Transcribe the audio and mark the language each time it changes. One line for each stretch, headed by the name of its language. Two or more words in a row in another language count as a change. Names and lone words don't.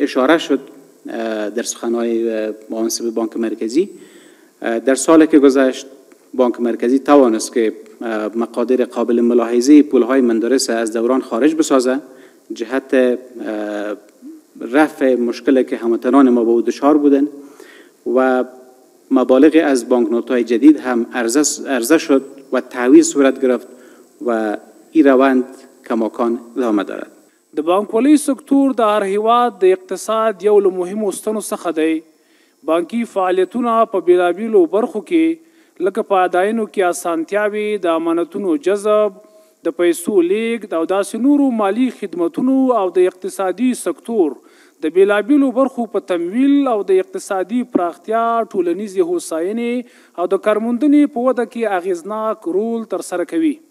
Persian: اشاره شد در سخنهای مناسب بانک مرکزی، در سالی که گذشت بانک مرکزی توانست که مقادیر قابل ملاحظه پولهای مندرس از دوران خارج بسازه جهت رفع مشکلی که هموطنان ما به او دچار بودند و مبالغ از بانکنوت‌های جدید هم عرضه شد و تعویض صورت گرفت و این روند کماکان ادامه دارد.
Pashto: د بانکوالۍ سکتور د هر هیواد د اقتصاد یو له مهمو ستنو څخه دی. بانکي فعالیتونه په بیلابیلو برخو کې لکه په اداینو کې اسانتیاوې، د امانتونو جذب، د پیسو لیږد او داسې نورو مالي خدمتونو او د اقتصادي سکتور د بیلابیلو برخو په تمویل او د اقتصادي پراختیا، ټولنیزې هوساینې او د کارموندنې په وده کې اغیزناک رول ترسره کوي.